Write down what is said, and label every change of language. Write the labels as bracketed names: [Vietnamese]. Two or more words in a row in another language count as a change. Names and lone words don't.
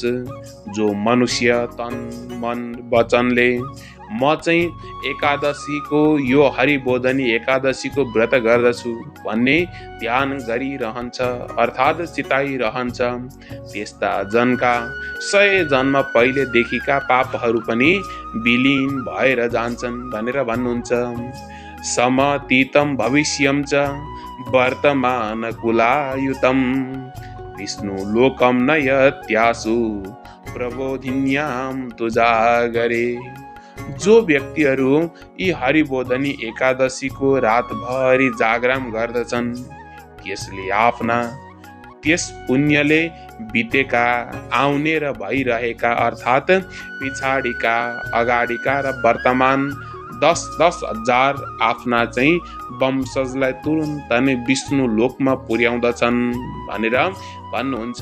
[Nepali] जो मनुष्य तन मन वचनले म चाहिँ एकादशीको यो हरिबोधनी एकादशीको व्रत गर्दछु भन्ने ध्यान गरिरहन्छ अर्थात् चिताइरहन्छ, त्यस्ता जनका 100 जन्म पहिलेदेखिका पापहरू पनि विलीन भएर जान्छन् भनेर भन्नुहुन्छ। [Sanskrit] समतीतं भविष्यं च वर्तमान कुलायुतं विष्णु लोकं नयत्यासु प्रबोधिन्यां तु जागरे। [Nepali] जो व्यक्तिहरू यी हरिबोधनी एकादशीको रातभरि जागरण गर्दछन् त्यसले आफ्ना त्यस पुण्यले बितेका आउने र भइरहेका अर्थात् पिछाडिका अगाडिका र वर्तमान 10-10 हजार आफ्ना चाहिँ वंशजलाई तुरुन्त नै विष्णु लोकमा पुर्याउँदछन् भनेर भन्नुहुन्छ।